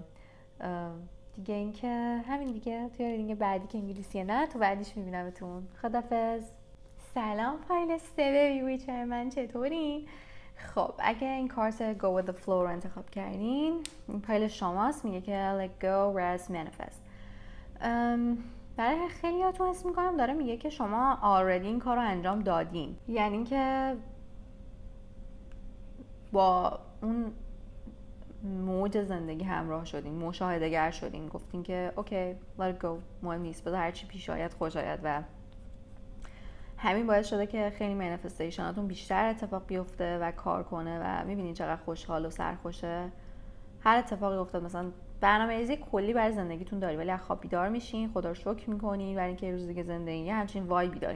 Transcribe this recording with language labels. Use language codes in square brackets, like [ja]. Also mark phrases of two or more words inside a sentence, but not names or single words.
[fa] دیگه اینکه همین دیگه، توی ریدینگ بعدی که انگلیسیه نه، تو بعدیش میبینمتون. خدافظ. سلام پایل 3 ویچر من، چطورین؟ خب اگه این کارت Go with the Flow رو انتخاب کردین، این پایل شماست. میگه که [en] Let go, rest, manifest. [fa] برای خیلی هاتون حس میکنم داره میگه که شما already این کار رو انجام دادین، یعنی که با اون موج زندگی همراه شدین، مشاهده‌گر شدین، گفتین که اوکی [en] let it go، [fa] مهم نیست، بذار هرچی پیش آید خوش آید. و همین باعث شده که خیلی منیفستیشناتون بیشتر اتفاق بیفته و کار کنه و میبینین چقدر خوشحال و سرخوشه. هر اتفاقی افتاد، مثلا برنامه‌ریزی کلی برای زندگیتون داری ولی از خواب بیدار میشین، خدا رو شکر میکنین برای اینکه یه روز دیگه زندگی همچین وایبی دارین.